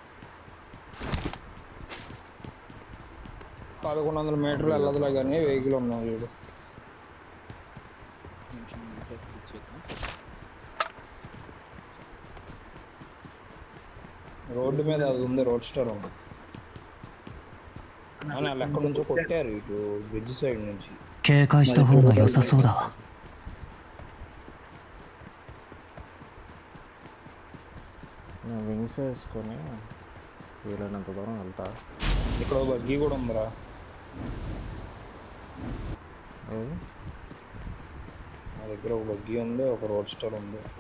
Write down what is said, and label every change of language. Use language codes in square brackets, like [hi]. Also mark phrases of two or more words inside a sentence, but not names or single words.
[te] 1100 మీటర్లు వెళ్ళదులే కానీ వెహికల్ ఉన్నాం చూడు. రోడ్డు మీద అది ఉంది, రోడ్ స్టార్ ఉంది. అని వాళ్ళు ఎక్కడి నుంచో కొట్టారు ఇటు [en] bridge side [te] నుంచి. [ja] 警戒した方が良さそうだわ。 [te] వింగ్స్ వేసుకొని వీలైనంత దూరం వెళ్తా. ఇక్కడ ఓ బగ్గీ కూడా ఉందిరా. ఏది? నా దగ్గర ఒక బగ్గీ ఉంది, ఒక రోడ్ స్టార్ ఉంది.